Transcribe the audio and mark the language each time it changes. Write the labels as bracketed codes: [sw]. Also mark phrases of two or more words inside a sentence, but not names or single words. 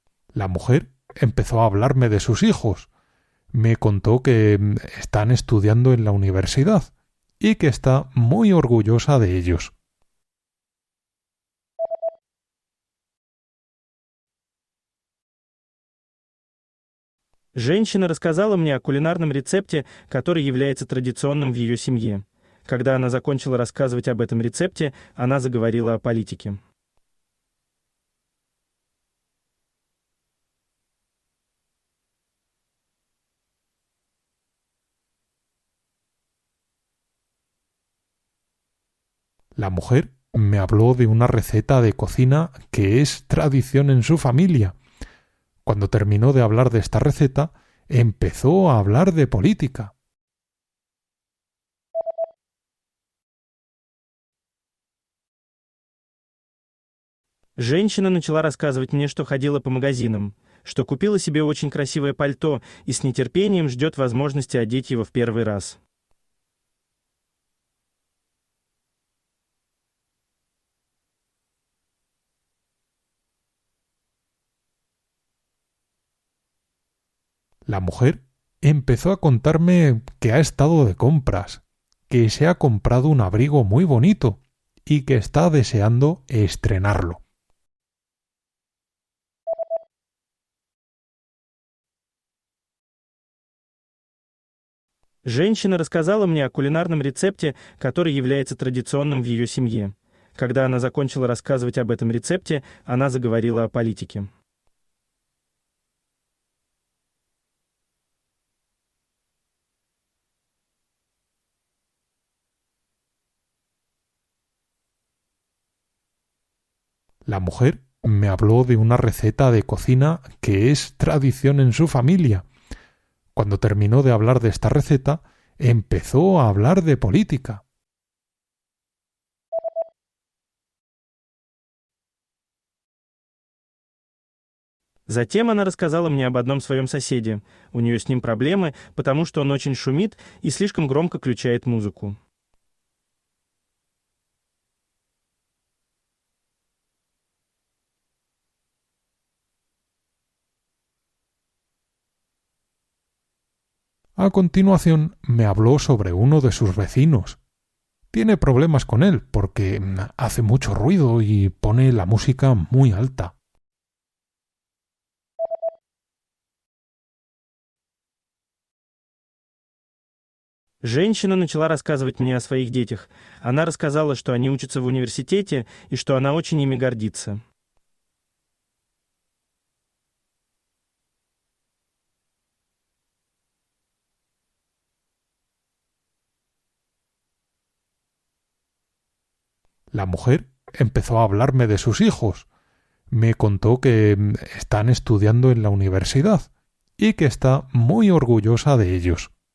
[es] La mujer empezó a hablarme de sus hijos. Me contó que están estudiando en la universidad y que está muy orgullosa de ellos. [ru] Женщина рассказала мне о кулинарном рецепте, который является традиционным в ее семье. Когда она закончила рассказывать об этом рецепте, она заговорила о политике. [es] La mujer me habló de una receta de cocina que es tradición en su familia. Cuando terminó de hablar de esta receta, empezó a hablar de política. [ru] Женщина начала рассказывать мне, что ходила по магазинам, что купила себе очень красивое пальто и с нетерпением ждет возможности одеть его в первый раз. [es] La mujer empezó a contarme que ha estado de compras, que se ha comprado un abrigo muy bonito y que está deseando estrenarlo. [ru] Женщина рассказала мне о кулинарном рецепте, который является традиционным в ее семье. Когда она закончила рассказывать об этом рецепте, она заговорила о политике. [es] La mujer me habló de una receta de cocina que es tradición en su familia. Cuando terminó de hablar de esta receta, empezó a hablar de política. [ru] Затем она рассказала мне об одном своем соседе. У нее с ним проблемы, потому что он очень шумит и слишком громко включает музыку. [es] A continuación me habló sobre uno de sus vecinos. Tiene problemas con él porque hace mucho ruido y pone la música muy alta. [ru] Женщина начала рассказывать мне о своих детях. Она рассказала, что они учатся в университете и что она очень ими гордится. [es] La mujer empezó a hablarme de sus hijos. Me contó que están estudiando en la universidad y que está muy orgullosa de ellos.